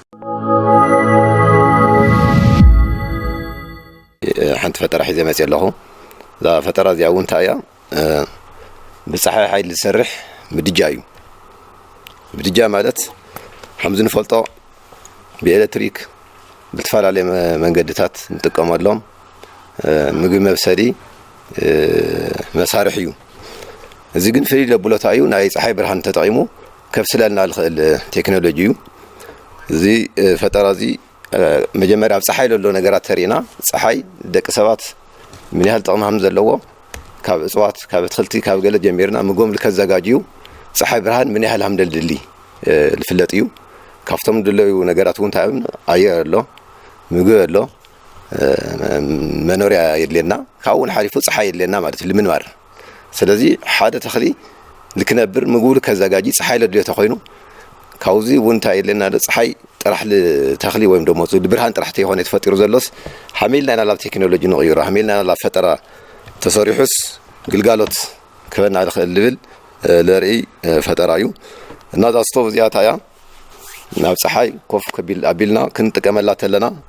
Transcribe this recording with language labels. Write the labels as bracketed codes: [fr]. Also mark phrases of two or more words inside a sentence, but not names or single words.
[ti] ሓንቲ ፈጠራ ሒዘ መፅእ ኣለኹ እዛ ፈጠራ እዚኣ እውን እንታይ እያ ብፀሓይ ሓይሊ ዝሰርሕ ምድጃ እዩ ምድጃ ማለት ከምዚ ንፈልጦ ብኤሌክትሪክ ብዝተፈላለየ መንገድታት ንጥቀመሎም ምግቢ መብሰሊ መሳርሒ እዩ እዚ ግን ፍልይ ለብሎታ እዩ ናይ ፀሓይ ብርሃን ተጠቂሙ ከብስለልና ዝኽእል ቴክኖሎጂ እዩ እዚ ፈጠራ እዚ መጀመሪያ ኣብ ፀሓይ ዘሎ ነገራት ተሪእና ፀሓይ ደቂ ሰባት [am] ምን ያህል [ti] ጥቕሚ ከም ዘለዎ ካብ እፅዋት ካብ ኣትክልቲ ካብ ገለ ጀሚርና ምግቦም ልከዘጋጅዩ ፀሓይ ብርሃን [am] ምን ያህል [ti] ከም ደልድሊ ዝፍለጥ እዩ ካብቶም ድለዩ ነገራት እውን እንታይ ኣየር ኣሎ ምግቢ ኣሎ መኖርያ የድልየና ካብኡ እውን ሓሊፉ ፀሓይ የድልየና ማለት እዩ ልምንባር ስለዚ ሓደ ተኽሊ ልክነብር ምግቡ ልከዘጋጂ ፀሓይ ለድልዮ ተኮይኑ ካብዚ እውን እንታይ የድልየና ፀሓይ ጥራሕ ተኽሊ [am] ወይም ደሞ [ti] ብርሃን ጥራሕ ተይኮነ ተፈጢሩ ዘሎስ ሓሚልና ኢና ናብ ቴክኖሎጂ ንቕይሮ ሓሚልና ናብ ፈጠራ ተሰሪሑስ ግልጋሎት ክበና ልኽእል ልብል ለርኢ ፈጠራ እዩ እና እዛ ስቶቭ እዚኣ እያ ናብ ፀሓይ ኮፍ ኣቢልና ክንጥቀመላ ተለና